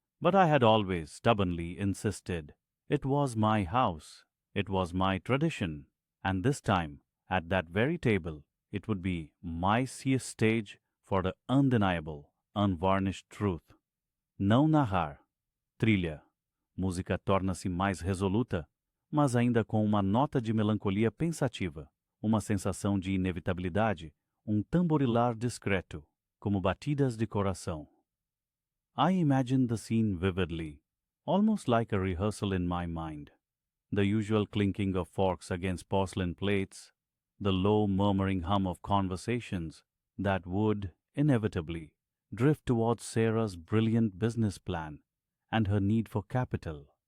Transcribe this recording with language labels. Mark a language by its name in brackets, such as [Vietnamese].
[English] But I had always stubbornly insisted. It was my house, it was my tradition, and this time, at that very table, it would be my stage for the undeniable, unvarnished truth. [Portuguese] Não narrar. Trilha. Música torna-se mais resoluta, mas ainda com uma nota de melancolia pensativa, uma sensação de inevitabilidade, tamborilar discreto, como batidas de coração. [English] I imagined the scene vividly, almost like a rehearsal in my mind. The usual clinking of forks against porcelain plates, the low murmuring hum of conversations that would, inevitably, drift towards Sarah's brilliant business plan and her need for capital.